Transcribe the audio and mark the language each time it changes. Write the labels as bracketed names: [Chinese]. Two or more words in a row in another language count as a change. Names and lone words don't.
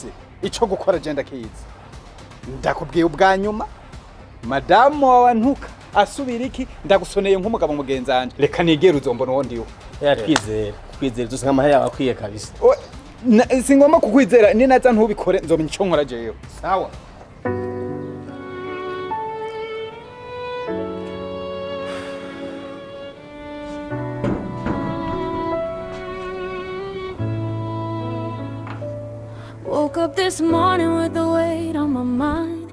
[Rundi] Ico gukora je ndakizi. Ndakubwiye ubwanyuma. Madamu wawe ntuka asubira iki ndagusoneye nk'umugabo mugenzanje reka nigera uzombona wondi yo twizere dusanga amahera yawe akwiye kabisa. Singomba kukwizera ni naza ntubikore nzomenya ico nkora jeyo sawa. [English] Woke up this morning with the weight on my mind.